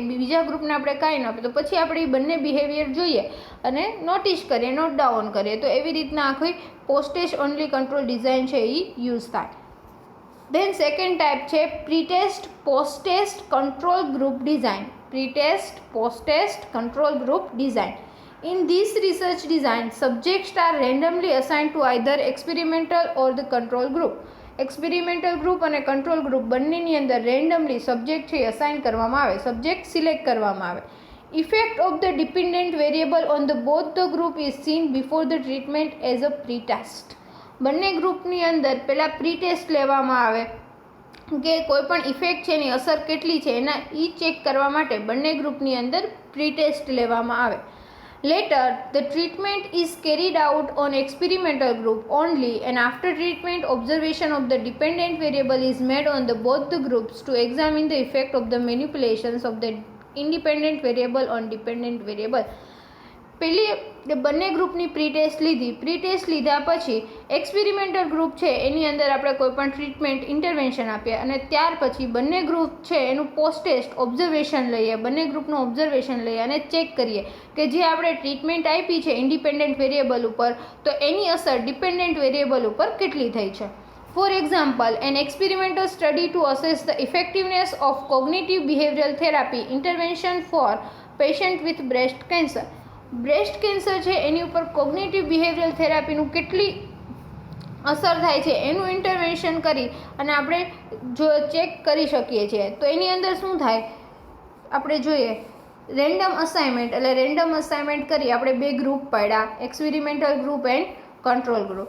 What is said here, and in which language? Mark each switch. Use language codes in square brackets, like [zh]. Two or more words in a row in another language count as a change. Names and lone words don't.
[gu] બીજા ગ્રુપને આપણે કાંઈ ન આપીએ, તો પછી આપણે એ બંને બિહેવિયર જોઈએ અને નોટિસ કરીએ, [en] note down [gu] કરીએ. તો એવી રીતના આખી [en] post test only control design [gu] છે એ યુઝ થાય. [en] then second type છે pre-test post test control group design. pre-test post test control group design. In this research design, subjects are randomly assigned to either experimental or the control group. experimental group [gu] અને [en] control group [gu] બંનેની અંદર [en] randomly subject [gu] છે અસાઇન કરવામાં આવે, [en] subject select [gu] કરવામાં આવે. [en] effect of the dependent variable on the both the group is seen before the treatment as a pre test. [gu] બંને ગ્રુપની અંદર પહેલાં [en] pre test [gu] લેવામાં આવે કે કોઈ પણ ઇફેક્ટ છે એની અસર કેટલી છે એના ચેક કરવા માટે બંને ગ્રુપની અંદર [en] pre test [gu] લેવામાં આવે. [en] Later, the treatment is carried out on experimental group only, and after treatment, observation of the dependent variable is made on the both the groups to examine the effect of the manipulations of the independent variable on dependent variable. [gu] પહેલી બંને ગ્રુપની [en] pre test [gu] લીધી, [en] pre test [gu] લીધા પછી [en] experimental group [gu] છે એની અંદર આપણે કોઈ પણ [en] treatment intervention [gu] આપીએ અને ત્યાર પછી બંને ગ્રુપ છે એનું [en] post test observation [gu] લઈએ, બંને ગ્રુપનું ઓબ્ઝર્વેશન લઈએ અને ચેક કરીએ કે જે આપણે ટ્રીટમેન્ટ આપી છે [en] independent variable [gu] ઉપર, તો એની અસર [en] dependent variable [gu] ઉપર કેટલી થઈ છે. [en] For example, an experimental study to assess the effectiveness of cognitive behavioral therapy intervention for patient with breast cancer. breast cancer [gu] છે એની ઉપર [en] cognitive behavioral therapy [gu] કેટલી અસર થાય છે એનું ઇન્ટરવેન્શન કરી અને આપણે જો ચેક કરી શકીએ છીએ. તો એની અંદર શું થાય આપણે જોઈએ, [en] random assignment, [gu] એટલે [en] random assignment [gu] કરી આપણે બે ગ્રુપ પાડ્યા, [en] experimental group and control group.